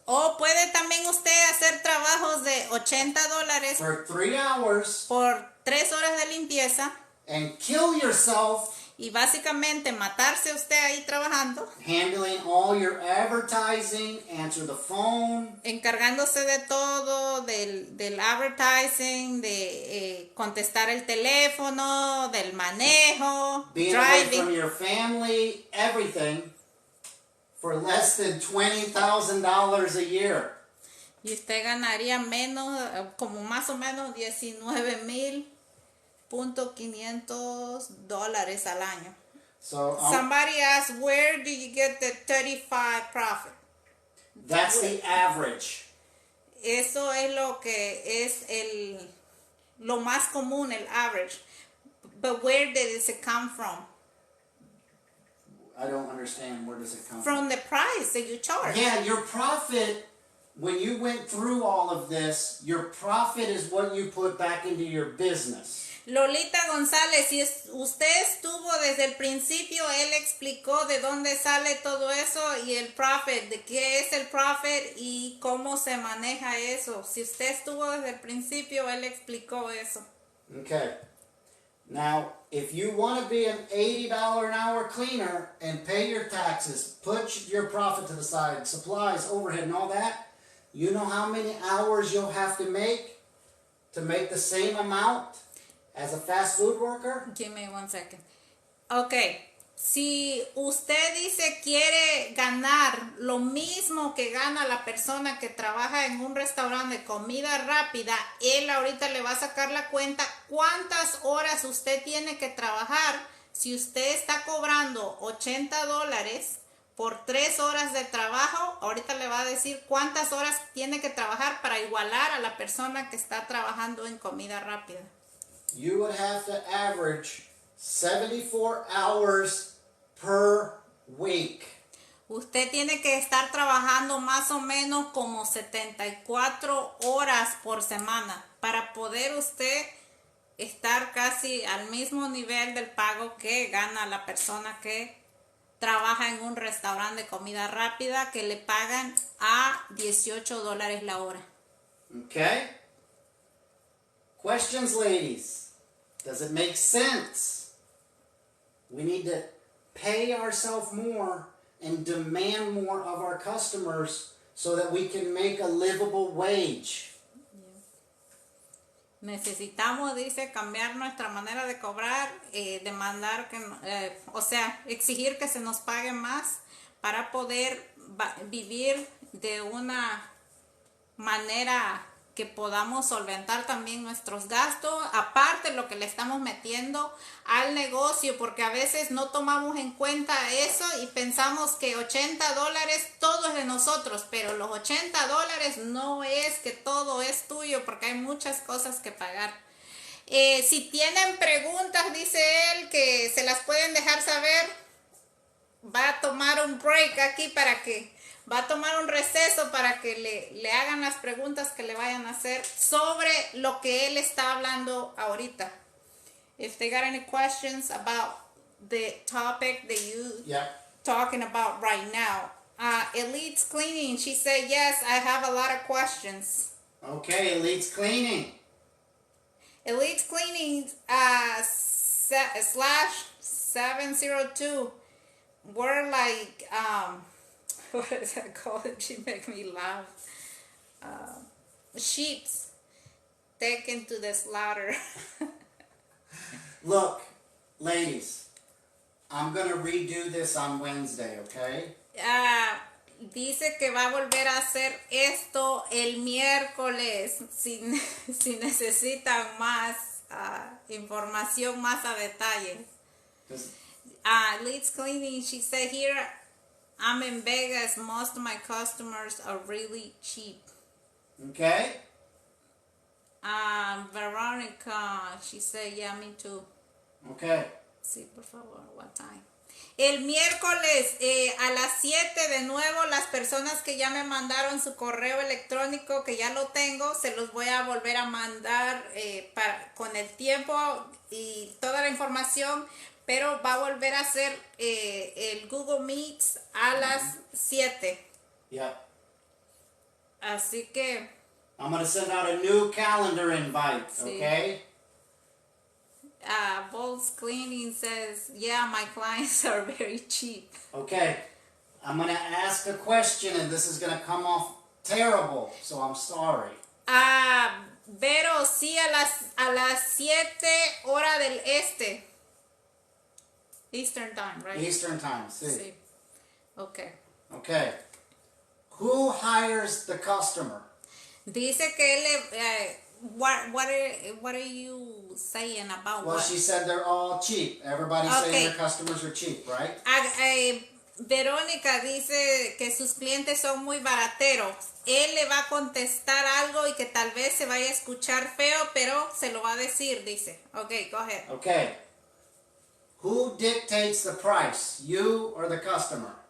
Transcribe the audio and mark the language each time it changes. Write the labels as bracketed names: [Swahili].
[Spanish] O puede también usted hacer trabajos de $80 [English] for 3 hours [Spanish] por 3 horas de limpieza [English] and kill yourself [Spanish] y básicamente matarse usted ahí trabajando, [English] handling all your advertising, answer the phone, [Spanish] encargándose de todo, del advertising, de contestar el teléfono, del manejo, [English] being away driving. from your family, everything, for less than $20,000 a year. [Spanish] Y usted ganaría menos, como más o menos $19,500 al año. [English] So Somebody asked, where do you get the 35 profit? that's the average. Eso es lo que es lo más común, el average. But where does it come from? I don't understand. Where does it come From the price that you charge. Yeah, your profit, when you went through all of this, your profit is what you put back into your business. [Spanish] Lolita González, si usted estuvo desde el principio, él explicó de dónde sale todo eso y el profit, de qué es el profit y cómo se maneja eso. Si usted estuvo desde el principio, él explicó eso. [English] Okay. Now, if you want to be an $80 an hour cleaner and pay your taxes, put your profit to the side, supplies, overhead, and all that, you know how many hours you'll have to make the same amount as a fast food worker? Give me 1 second. [Spanish] Ok, si usted dice quiere ganar lo mismo que gana la persona que trabaja en un restaurante de comida rápida, él ahorita le va a sacar la cuenta cuántas horas usted tiene que trabajar. Si usted está cobrando $80 por 3 horas de trabajo, ahorita le va a decir cuántas horas tiene que trabajar para igualar a la persona que está trabajando en comida rápida. [English] You would have to average 74 hours per week. [Spanish] Usted tiene que estar trabajando más o menos como 74 horas por semana para poder usted estar casi al mismo nivel del pago que gana la persona que trabaja en un restaurante de comida rápida que le pagan a $18 la hora. [English] Okay? Questions, ladies? Does it make sense? We need to pay ourselves more and demand more of our customers so that we can make a livable wage. [Spanish] Necesitamos, dice, cambiar nuestra manera de cobrar, demandar que, o sea, exigir que se nos pague más para poder vivir de una manera que podamos solventar también nuestros gastos, aparte lo que le estamos metiendo al negocio, porque a veces no tomamos en cuenta eso y pensamos que $80 todo es de nosotros, pero los $80 no es que todo es tuyo, porque hay muchas cosas que pagar. Si tienen preguntas, dice él, que se las pueden dejar saber. Va a tomar un break aquí va a tomar un receso para que le hagan las preguntas que le vayan a hacer sobre lo que él está hablando ahorita. [English] If they got any questions about the topic that you talking about right now. Elite's Cleaning, she said, yes, I have a lot of questions. Okay, Elite's Cleaning. Elite's Cleaning /702. We're like, what is that called? She make me laugh. Sheeps taken to the slaughter. Look, ladies, I'm going to redo this on Wednesday, okay? [Spanish] Dice que va a volver a hacer esto el miércoles si necesitan más información más a detalle. [English] Leeds Cleaning, she said, here I'm in Vegas, most of my customers are really cheap. Okay. Veronica, she said, yeah, me too. Okay. [Spanish] Sí, por favor, [English] what time? [Spanish] El miércoles a las 7 de nuevo, las personas que ya me mandaron su correo electrónico, que ya lo tengo, se los voy a volver a mandar con el tiempo y toda la información, pero va a volver a ser el Google Meets a las 7. [English] Yeah. [Spanish] Así que... [English] I'm going to send out a new calendar invite, [Spanish] sí. [English] Okay? Bolts Cleaning says, yeah, my clients are very cheap. Okay. I'm going to ask a question and this is going to come off terrible, so I'm sorry. [Spanish] Pero sí a las 7 hora del este. [English] Eastern time, right? Eastern time, [Spanish] sí. Sí. Okay. [English] Okay. Who hires the customer? [Spanish] Dice que él... [English] What are you saying about well, what? She said they're all cheap. Everybody's saying their customers are cheap, right? [Spanish] Verónica dice que sus clientes son muy barateros. Él le va a contestar algo y que tal vez se vaya a escuchar feo, pero se lo va a decir, dice. [English] Okay, go ahead. Okay. Who dictates the price, you or the customer?